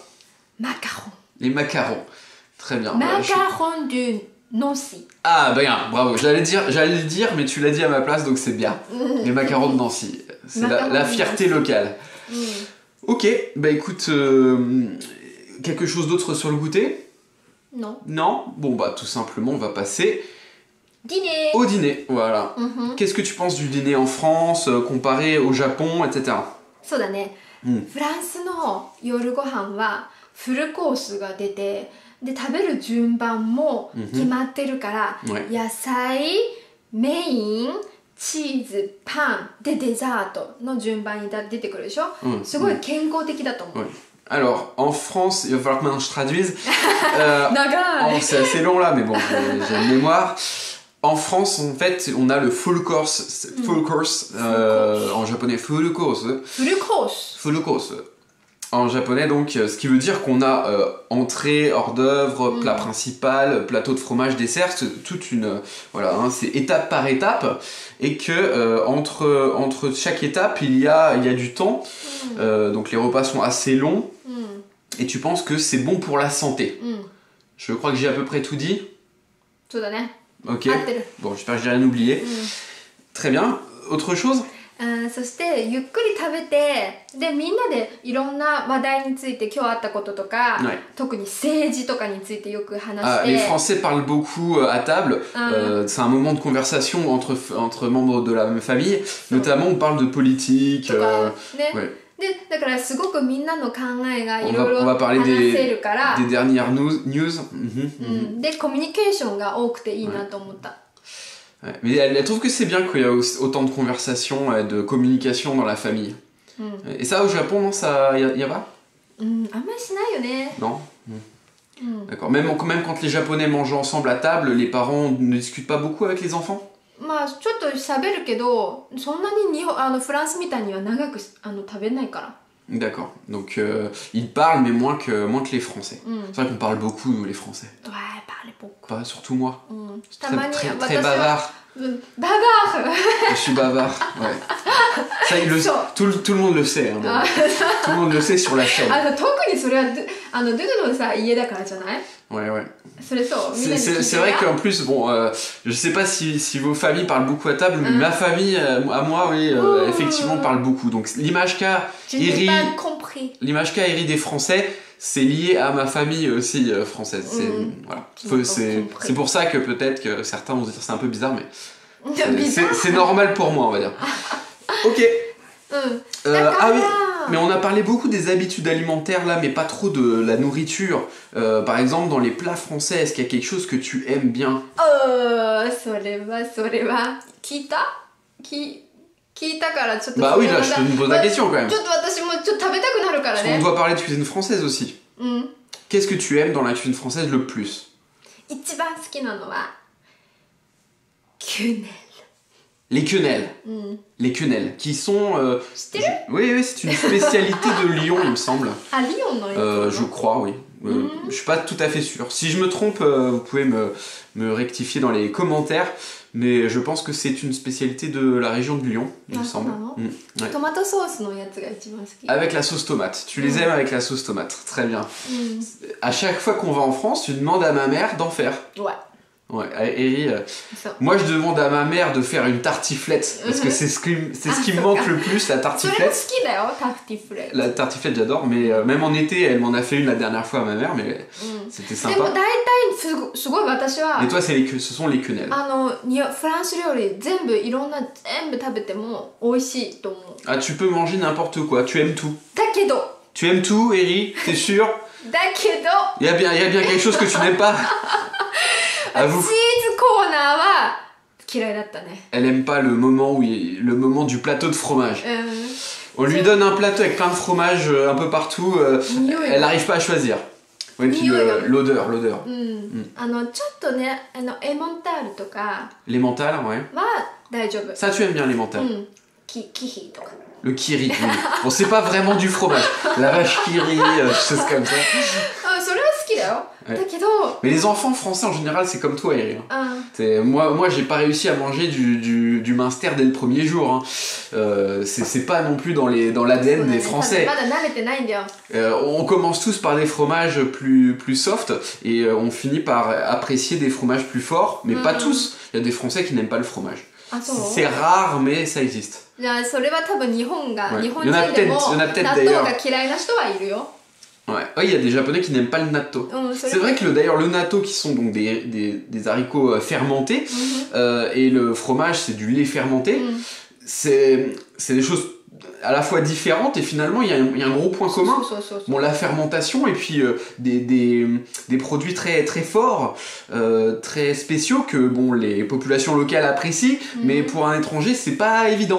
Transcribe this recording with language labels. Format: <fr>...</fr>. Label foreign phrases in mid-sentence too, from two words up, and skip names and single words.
<ja>マカロ</ja> <fr>Les macarons. Très bien.</fr> <ja>ン</ja> <fr>Bah, マカロン du Nancy Ah, bah bien, bravo. J'allais le dire, mais tu l'as dit à ma place, donc c'est bien. Les macarons de Nancy. C'est Macarons la de fierté Nancy. locale.</fr> <ja>うん</ja> <fr>Ok, bah écoute, quelque chose d'autre sur le goûter? Non Non? Bon, bah tout simplement, on va passer ディネ au dîner. Voilà.</fr> <ja>ー、うん、</ja> <fr>Qu'est-ce que tu penses du dîner en France, comparé au Japon, etc.?</fr> <ja>そうだね、フランスの夜ご飯はフルコースが出てで食べる順番も決まってるから、はい野菜メインチーズパンでデザートの順番に出てくるでしょ、すごい健康的だと思う、</ja> <fr>Oui. Alors, en France, il va falloir que maintenant je traduise.</fr> <ja>長い</ja> <fr>C'est assez long là, mais bon, j'ai une mémoire. En France, en fait, on a le</fr> <en>full course,</en> <fr>en japonais,</fr> <en>full course,</en> <ja>フルコース</ja> <en>full course.</en> <fr>En japonais, donc, ce qui veut dire qu'on a entrée, hors d'œuvre, plat principal, plateau de fromage, dessert, c'est toute une, voilà, hein, c'est étape par étape, et que entre chaque étape, il y a du temps, donc les repas sont assez longs, et tu penses que c'est bon pour la santé.</fr> <ja>うん</ja> <fr>Je crois que j'ai à peu près tout dit.</fr> <ja>そうだね</ja> <fr>Ok.</fr> <ja>合ってる</ja> <fr>Bon, j'espère que j'ai rien oublié. Très bien. Autre chose?</fr> <ja>そしてゆっくり食べてでみんなでいろんな話題について今日あったこととか、はい特に政治とかについてよく話</ja> <fr>Ah,</fr> <ja>して</ja> <fr>les Français parlent beaucoup à table. C'est un moment de conversation entre membres de la même famille. Notamment, on parle de politique.</fr> <ja>とかね、</ja> <fr>ouais.</fr> <ja>でだからすごくみんなの考えが</ja> <fr>On</fr> <ja>いろいろ</ja> <fr>va parler</fr> <ja>話せるから、</ja> <fr>des dernières news. Mhm, う mhm.</fr> <ja>ん、でコミュニケーションが多くていいなと思った、</ja> <fr>Ouais. Mais elle trouve que c'est bien qu'il y a autant de conversations et de communication dans la famille. Et ça, au Japon, non, ça y a pas?</fr> <ja>うん、あんまりしないよね</ja> <fr>Non. D'accord. Même quand les Japonais mangent ensemble à table, les parents ne discutent pas beaucoup avec les enfants?</fr> <ja>まあちょっと喋るけどそんなにフランスみたいには長く食べないから</ja> <fr>D'accord. Donc ils parlent, mais moins que les Français. C'est vrai qu'on parle beaucoup, nous, les Français. Ouais, parle beaucoup. Pas surtout moi.</fr> <ja>Tamani,</ja> <fr>Très bavard. Bavard. Je suis bavard, ouais. Ça, tout le monde le sait. Hein, tout le monde le sait sur la chaîne.</fr> <ja>特にそれはドゥドゥのさ家だからじゃない？</ja> <fr>Ouais, ouais.</fr> <ja>それそう。みんなに聞いてる。</ja> <fr>C'est vrai qu'en plus, bon, je sais pas si vos familles parlent beaucoup à table, mais ma famille, à moi, oui, effectivement, parle beaucoup. Donc l'image qu'a Eri des Français, c'est lié à ma famille aussi française. Voilà. C'est pour ça que peut-être que certains vont se dire c'est un peu bizarre, mais c'est normal pour moi, on va dire. Ok. Ah oui. Mais on a parlé beaucoup des habitudes alimentaires là, mais pas trop de la nourriture. Par exemple, dans les plats français, est-ce qu'il y a quelque chose que tu aimes bien?</fr> <ja>それは聞いたからちょっと</ja> <fr>Bah oui, là, je te pose la question quand même.</fr> <ja>ちょっと私もちょっと食べたくなるからね。</ja> <fr>On doit parler de cuisine française aussi. Qu'est-ce que tu aimes dans la cuisine française le plus?</fr> <ja>一番好きなのはキュネル。</ja> <fr>Les quenelles. Les quenelles, qui sont... oui, c'est une spécialité de Lyon, il me semble. À Lyon, non? Je crois, oui. Je suis pas tout à fait sûr. Si je me trompe, vous pouvez me rectifier dans les commentaires. Mais je pense que c'est une spécialité de la région de Lyon, il me semble. Ouais.</fr> <en>Tomato sauce</en> <ja>のやつが一番好き。</ja> <fr>Avec la sauce tomate. Tu les aimes avec la sauce tomate. Très bien. À chaque fois qu'on va en France, tu demandes à ma mère d'en faire. Ouais. Ouais, Eri, moi je demande à ma mère de faire une tartiflette parce que c'est ce qui me manque le plus, la tartiflette. La tartiflette j'adore, mais même en été elle m'en a fait une la dernière fois à ma mère, mais c'était sympa. Et toi ce sont les quenelles.</fr> <ja>フランス料理全部食べても美味しいと思う。</ja> <fr>Ah, tu peux manger n'importe quoi, tu aimes tout.</fr> <ja>だけど</ja> <fr>Tu aimes tout, Eri, t'es sûr?</fr> <ja>だけど</ja> <fr>Il y a bien quelque chose que tu n'aimes pas. À vous.</fr> <ja>チーズコーナーは嫌いだったね。</ja> <fr>Elle aime pas le moment du plateau de fromage. On lui donne un plateau avec plein de fromage un peu partout, elle n'arrive pas à choisir. Oui, puis l'odeur.</fr> <ja>ちょっとね、エモンタールとか</ja> <fr>Les mentales, ouais.</fr> <ja>は大丈夫。</ja> <fr>Ça, tu aimes bien les mentales.</fr> <ja>キヒとか。</ja> <fr>Le kiri. Bon, c'est pas vraiment du fromage. La vache kiri, choses comme ça.</fr> <ja>それは好きだよ。だけど</ja> <fr>Mais les enfants français en général, c'est comme toi, Eri. Moi, j'ai pas réussi à manger du minster dès le premier jour. Hein. C'est pas non plus dans l'ADN des Français. On commence tous par des fromages plus soft et on finit par apprécier des fromages plus forts, mais pas tous. Il y a des Français qui n'aiment pas le fromage. C'est rare, mais ça existe.</fr> <ja>じゃあそれは多分日本人でも</ja> <fr>Il y en a peut-être</fr> <ja>納豆が嫌いな人はいるよ。</ja> <fr>Ouais, il y a des Japonais qui n'aiment pas le natto. C'est vrai que d'ailleurs le natto qui sont donc des haricots fermentés et le fromage c'est du lait fermenté, c'est des choses à la fois différentes et finalement il y a un gros point commun. Bon, la fermentation et puis des produits très très forts, très spéciaux que bon les populations locales apprécient, mais pour un étranger c'est pas évident.</fr>